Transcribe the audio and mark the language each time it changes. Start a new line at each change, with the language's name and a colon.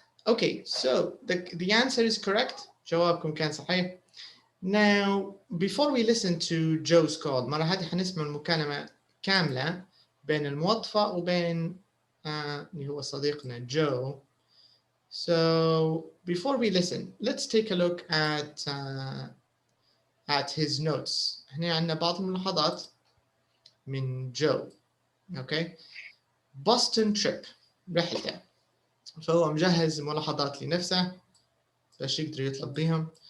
English: Okay, so the answer is correct.
Arabic: جوابكم كان صحيح.
English: Now, before we listen to Joe's call،
Arabic: مرة هذه حنسمع المكالمة كاملة بين الموظفة وبين اللي هو صديقنا Joe.
English: So before we listen, let's take a look at his notes.
Arabic: هنا عندنا بعض الملاحظات من Joe.
English: Okay, Boston trip،
Arabic: رحلته. فهو مجهز ملاحظات لنفسه باش يقدر يطلب بيهم.